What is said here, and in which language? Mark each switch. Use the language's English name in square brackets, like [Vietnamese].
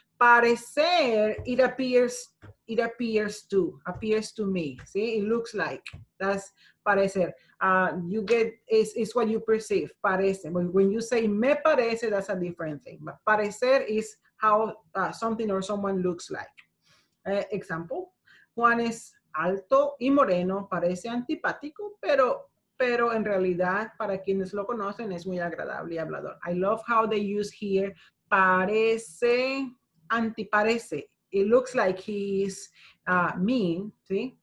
[English] Parecer, it appears to me. ¿Sí? It looks like. That's parecer. You get, is what you perceive. Parece. When you say me parece, that's a different thing. But parecer is how something or someone looks like. Example. [Spanish] Juan es alto y moreno, parece antipático, pero en realidad, para quienes lo conocen, es muy agradable y hablador. [English] I love how they use here parece, antiparece. It looks like he's mean, ¿sí?